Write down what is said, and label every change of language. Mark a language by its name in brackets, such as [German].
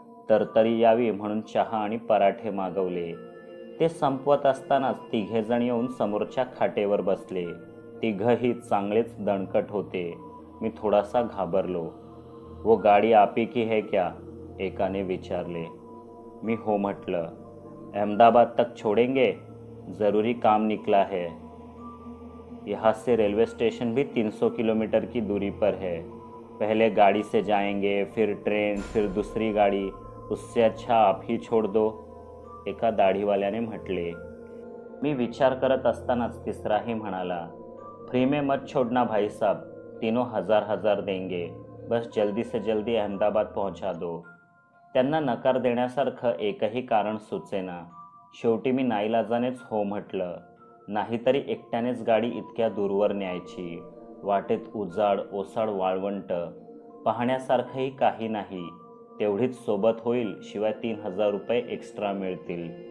[Marathi] तरतरी यावी म्हणून चहा आणि पराठे मागवले. ते संपवत असतानाच 3घे जण येऊन समोरच्या खाटेवर बसले. 3घही चांगलेच दणकट होते. मी थोडासा घाबरलो. [Hindi] वो गाडी आपी की है क्या? [Marathi] एकाने विचारले. मी हो म्हटलं. [Hindi] अहमदाबाद तक छोडेंगे? ज़रूरी काम निकला है। यहाँ से रेलवे स्टेशन भी 300 किलोमीटर की दूरी पर है। पहले गाड़ी से जाएंगे, फिर ट्रेन, फिर दूसरी गाड़ी। उससे अच्छा आप ही छोड़ दो, [Marathi] एका दाढीवाल्याने म्हटले। मी विचार करत असतानाच तिसराही म्हणाला, [Hindi] फ्री में मत छोड़ना भाई साहब, तीनों हजार देंगे, बस जल्दी से जल्दी अहमदाबाद पहुंचा दो। [Marathi] त्यांना नकार देण्यासारखं एकही कारण सुचेना। शेवटी मी नाईलाजानेच हो म्हटलं। नाहीतरी एकट्यानेच गाडी इतक्या दूरवर न्यायची, वाटेत उजाड ओसाड वाळवंट, पाहण्यासारखंही काही नाही। तेवढीच सोबत होईल, शिवाय 3000 रुपये एक्स्ट्रा मिळतील।